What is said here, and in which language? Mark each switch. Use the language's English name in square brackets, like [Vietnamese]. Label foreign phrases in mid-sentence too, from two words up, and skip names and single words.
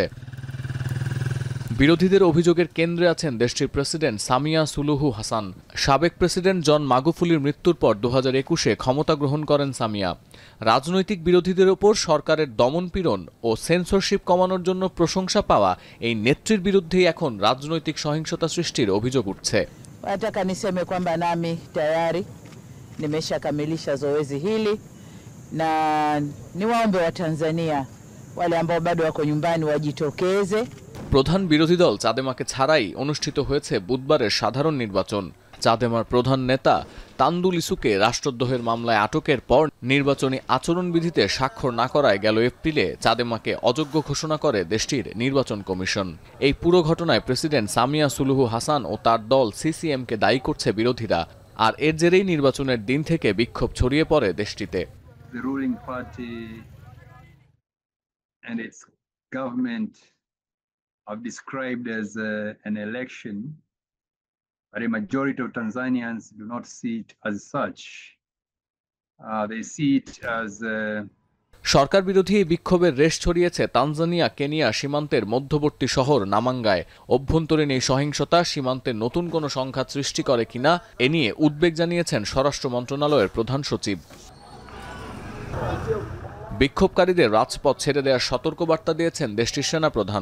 [Bangla] বিরোধীদের অভিযোগের কেন্দ্রে আছেন দেশটির প্রেসিডেন্ট সামিয়া সুলুহু হাসান। সাবেক প্রেসিডেন্ট জন মাগুফুলির মৃত্যুর পর 2021-এ ক্ষমতা গ্রহণ করেন সামিয়া। রাজনৈতিক বিরোধীদের ওপর সরকারের দমনপীড়ন ও সেন্সরশিপ কমানোর জন্য প্রশংসা পাওয়া এই নেত্রীর বিরুদ্ধেই এখন রাজনৈতিক সহিংসতা সৃষ্টির অভিযোগ উঠছে। [Swahili] Nataka niseme kwamba nami tayari nimeshakamilisha zoezi hili na niwaombe Watanzania wale ambao bado wako nyumbani wajitokeze। প্রধান বিরোধী দল চাদেমাকে ছাড়াই অনুষ্ঠিত হয়েছে বুধবারের সাধারণ নির্বাচন। চাদেমার প্রধান নেতা তান্দু লিসুকে রাষ্ট্রদ্রোহের মামলায় আটকের পর নির্বাচনী আচরণবিধিতে স্বাক্ষর না করায় গেল এপ্রিলে চাদেমাকে অযোগ্য ঘোষণা করে দেশটির নির্বাচন কমিশন। এই পুরো ঘটনায় প্রেসিডেন্ট সামিয়া সুলুহু হাসান ও তার দল CCM-কে দায়ী করছে বিরোধীরা। আর এর জেরেই নির্বাচনের দিন থেকে বিক্ষোভ ছড়িয়ে পড়ে দেশটিতে। [English] Are described as an election, but a majority of Tanzanians do not see it as such. They see it as [Bangla] সরকার বিরোধী এই বিক্ষোভের রেশ ছড়িয়েছে তানজানিয়া কেনিয়া সীমান্তের মধ্যবর্তী শহর নামাঙ্গায়। অভ্যন্তরীণ এই সহিংসতা সীমান্তে নতুন কোনো সংঘাত সৃষ্টি করে কিনা এ নিয়ে উদ্বেগ জানিয়েছেন স্বরাষ্ট্র মন্ত্রণালয়ের প্রধান সচিব। বিক্ষোভকারীদের রাজপথ ছেড়ে দেওয়ার সতর্কবার্তা দিয়েছেন দেশটির সেনাপ্রধান।